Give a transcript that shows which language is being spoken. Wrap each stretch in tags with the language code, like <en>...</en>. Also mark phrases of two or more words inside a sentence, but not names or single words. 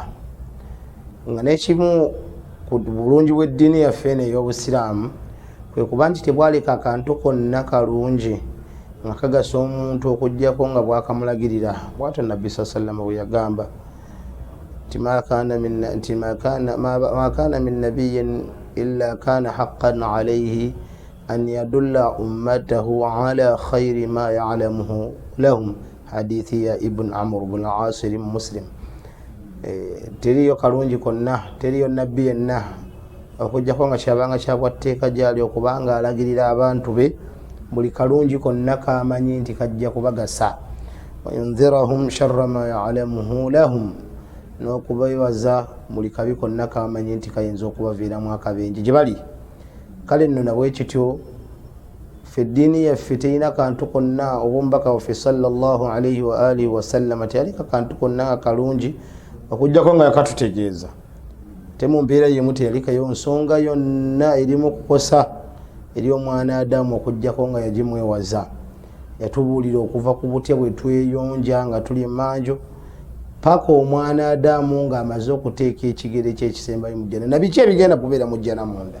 <lg>Nga n'ekimu ku bulungi bw'eddiini yaffe eno ey'obusiraamu kwe kuba nti tebwaleka akantu konna kalungi nga kagasa omuntu okuggyako nga bwakamulagirira. Bw'atyo Nabbi sallallahu bwe yagamba nti</lg> <ar>ما كان من نبي إلا كان حقا عليه أن يدل أمته على خير ما يعلمه لهم.</ar> <lg>Hadithi ya Ibn Amr ibn al-Asir Muslim. Teriyo kalungi konna, teriyo nabbi yenna okujjako nga kyabanga kyabwatteeka gyali okubanga alagirira abantu be buli kalungi konna kamanyi nti kajja kubagasa.</lg> <ar>وينذرهم شر ما يعلمه لهم,</ar> <lg>n'okubeewaza buli kabi konna kamanyi nti kayinza okubaviiramu akabenje gye bali. Kale nno nabwe kityo ffe eddiini yaffe terina kantu konna, obubaka waffe</lg> <ar>صلى الله عليه وآله وسلم</ar> <lg>teyalika kantu konna nga kalungi okujjako nga yakatutegeeza. Temu mbeera yemu teyalikayo nsonga yonna erimu kukosa eri omwana Adamu okujjako nga yagimwewaza. Yatubuulira okuva ku butya bwe tweyonja nga tuli manjo paka omwana Adamu ng'amaze okuteeka ekigere kye ekisembayo mu jjana, na biki ebigenda kubeera mu jjana munda.</lg>